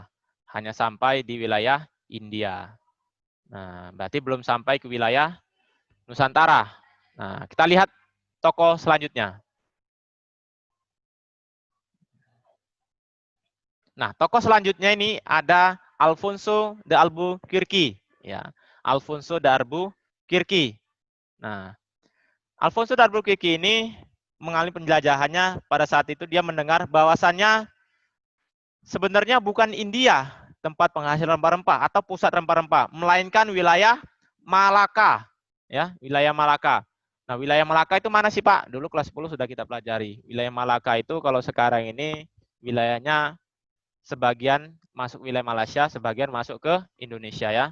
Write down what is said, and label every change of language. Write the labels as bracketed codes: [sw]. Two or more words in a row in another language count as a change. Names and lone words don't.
[id] Hanya sampai di wilayah India. Nah, berarti belum sampai ke wilayah Nusantara. Nah, kita lihat tokoh selanjutnya. Nah, tokoh selanjutnya ini ada Alfonso de Albuquerque. Ya, Alfonso de Albuquerque. Nah, Alfonso de Albuquerque ini mengalami penjelajahannya pada saat itu dia mendengar bahwasannya sebenarnya bukan India tempat penghasil rempah-rempah atau pusat rempah-rempah, melainkan wilayah Malaka, ya, wilayah Malaka. Nah, wilayah Malaka itu mana sih, Pak? Dulu kelas 10 sudah kita pelajari. Wilayah Malaka itu kalau sekarang ini wilayahnya sebagian masuk wilayah Malaysia, sebagian masuk ke Indonesia ya.